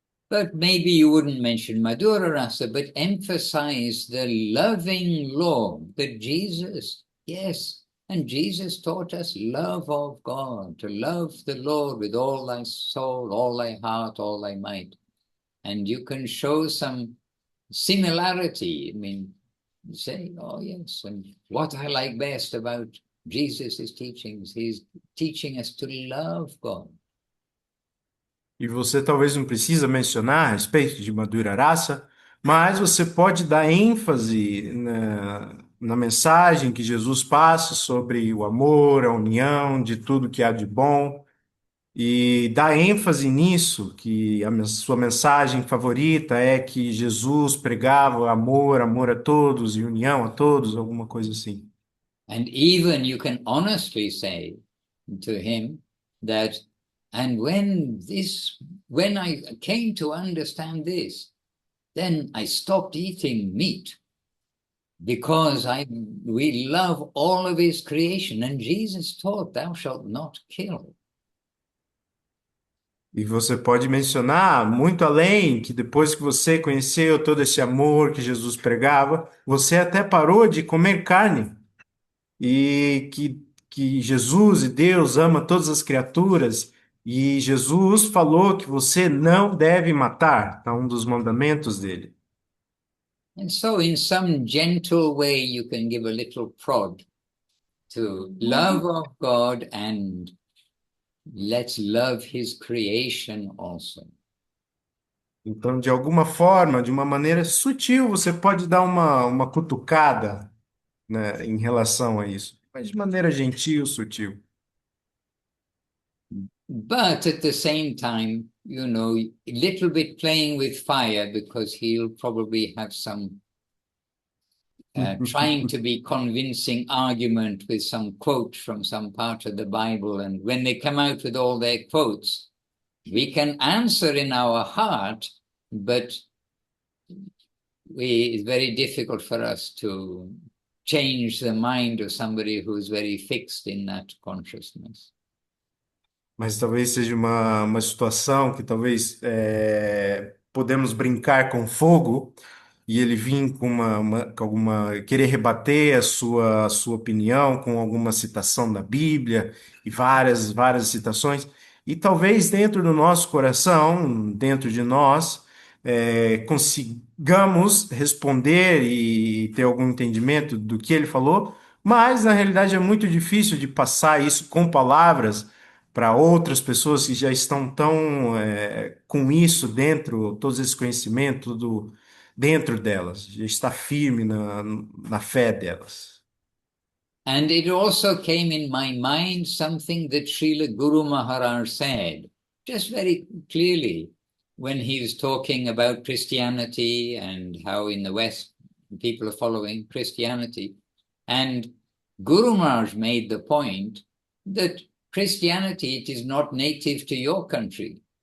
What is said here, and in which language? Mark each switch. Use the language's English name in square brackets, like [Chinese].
[English] But maybe you wouldn't mention Madhura Rasa, but emphasize the loving Lord, that Jesus, yes, and Jesus taught us love of God, to love the Lord with all thy soul, all thy heart, all thy might. And you can show some similarity. I mean, say, oh yes, and what I like best about Jesus' teachings, he's teaching us to love God. [Portuguese] E você talvez não precisa mencionar a respeito de Madhura Rasa, mas você pode dar ênfase na mensagem que Jesus passa sobre o amor, a união, de tudo que há de bom, e dar ênfase nisso, que a sua mensagem favorita é que Jesus pregava amor, amor a todos e união a todos, alguma coisa assim. [English] And even you can honestly say to him that, and when I came to understand this, then I stopped eating meat because we love all of his creation. And Jesus taught, thou shalt not kill. [Portuguese] E você pode mencionar muito além que depois que você conheceu todo esse amor que Jesus pregava, você até parou de comer carne e que Jesus e Deus ama todas as criaturas e Jesus falou que você não deve matar, tá um dos mandamentos dele. [English] And so in some gentle way, you can give a little prod to love of God, and let's love his creation also. [Portuguese] Então, de alguma forma, de uma maneira sutil, você pode dar uma cutucada, né, em relação a isso, mas de maneira gentil, sutil. [English] But at the same time, a little bit playing with fire, because he'll probably have some trying to be convincing argument with some quote from some part of the Bible. And when they come out with all their quotes, we can answer in our heart, but it's very difficult for us to change the mind of somebody who's very fixed in that consciousness. [Portuguese] Mas talvez seja uma situação que talvez podemos brincar com fogo e ele vir com com alguma querer rebater a sua opinião com alguma citação da Bíblia e várias citações e talvez dentro do nosso coração, dentro de nós, consigamos responder e ter algum entendimento do que ele falou, mas na realidade é muito difícil de passar isso com palavras para outras pessoas que já estão tão com isso dentro, todos esses conhecimentos, tudo dentro delas, já está firme na fé delas. [English] And it also came in my mind something that Srila Guru Maharaj said, just very clearly, when he was talking about Christianity and how in the West people are following Christianity. And Guru Maharaj made the point that Christianity, it is not native to your country.